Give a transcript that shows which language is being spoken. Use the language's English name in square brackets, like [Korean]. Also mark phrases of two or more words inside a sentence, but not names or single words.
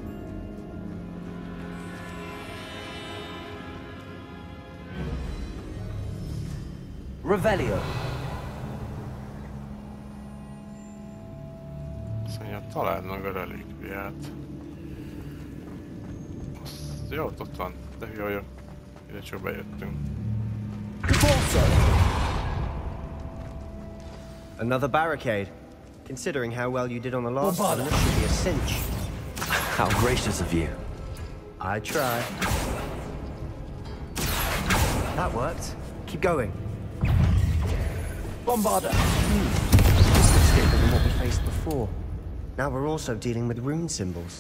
[Hungarian] Revelio! Szóval találd meg a relikviát. Jó, ott van. De jó. Ide csak bejöttünk. [English] Another barricade. Considering how well you did on the last one, this should be a cinch. How gracious of you. I try. That worked. Keep going. Bombarder! This looks different than what we faced before. Now we're also dealing with rune symbols.